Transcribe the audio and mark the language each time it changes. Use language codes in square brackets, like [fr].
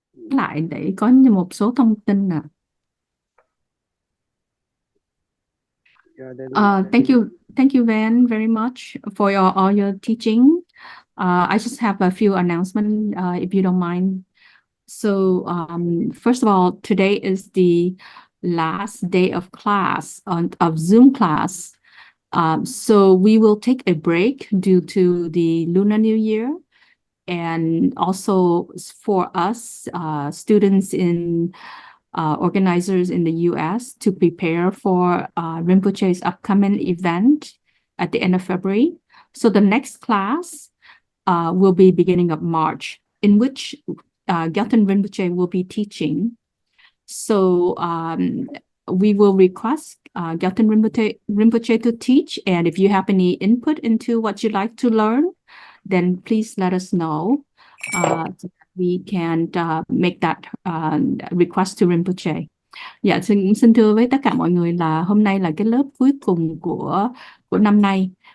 [vi] Lại để có một số thông tin nè. [en] Yeah, then Thank you very much for all your teaching. I just have a few announcements, if you don't mind. So, first of all, today is the last day of class of Zoom class. So we will take a break due to the Lunar New Year, and also for us students in organizers in the U.S. to prepare for Rinpoche's upcoming event at the end of February. So the next class will be beginning of March, in which Gyalten Rinpoche will be teaching. So we will request Gyalten Rinpoche to teach, and if you have any input into what you'd like to learn, then please let us know. So that we can make that request to Rinpoche. [vi] Dạ, xin thưa với tất cả mọi người là hôm nay là cái lớp cuối cùng của năm nay.